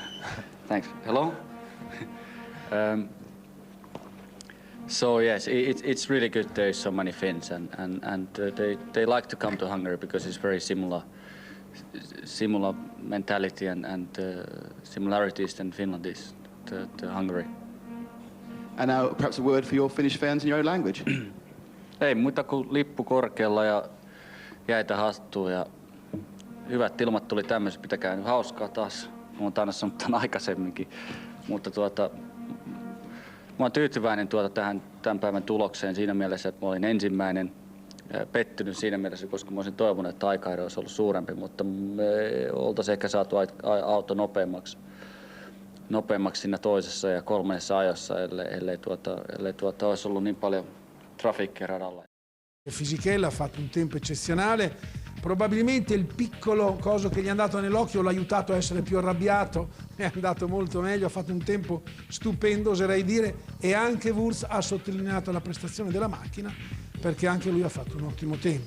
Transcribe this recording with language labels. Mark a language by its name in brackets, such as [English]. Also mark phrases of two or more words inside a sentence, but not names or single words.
[English] Thanks. Hello. So yes, it's really good. There's so many Finns, and they like to come to Hungary because it's very similar mentality and similarities than Finland is to Hungary. And now perhaps a word for your Finnish fans in your own language. [Finnish] Ei muuta kuin lippu korkealla ja jäitä hattuun ja hyvät ilmat tuli tämmöiset, pitäkää nyt hauskaa taas. Mä oon aina sanonut tämän aikaisemminkin, mutta mä oon tyytyväinen tähän tämän päivän tulokseen siinä mielessä, että mä olin ensimmäinen. Pettynyt siinä mielessä, koska mä olisin toivonut, että aikaero olisi ollut suurempi, mutta me oltaisiin ehkä saatu auto nopeammaksi siinä toisessa ja kolmannessa ajossa, ellei olisi ollut niin paljon trafiikkia radalla. [Italian] Fisichella ha fatto un tempo eccezionale, probabilmente il piccolo coso che gli è andato nell'occhio l'ha aiutato a essere più arrabbiato, è andato molto meglio, ha fatto un tempo stupendo oserei dire, e anche Wurz ha sottolineato la prestazione della macchina perché anche lui ha fatto un ottimo tempo.